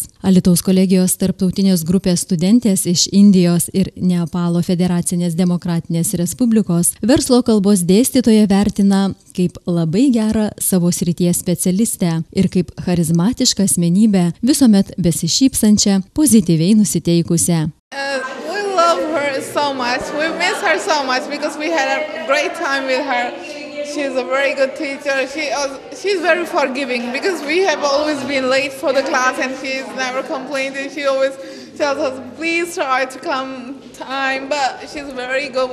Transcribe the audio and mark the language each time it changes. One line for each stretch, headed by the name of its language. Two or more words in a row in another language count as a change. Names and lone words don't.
Lithuanian: Alytaus kolegijos tarptautinės grupės studentės iš Indijos ir Nepalo Federacinės demokratinės respublikos verslo kalbos dėstytoja vertina kaip labai gerą savo srities specialistę ir kaip charizmatišką asmenybę, visuomet besišypsančią, pozityviai nusiteikusią.
English: We love her so much. We miss her so much because we had a great time with her. She's a very good teacher. She's very forgiving because we have always been late for the class and she's never complained. She always tells us, please try to come time, but she's very good.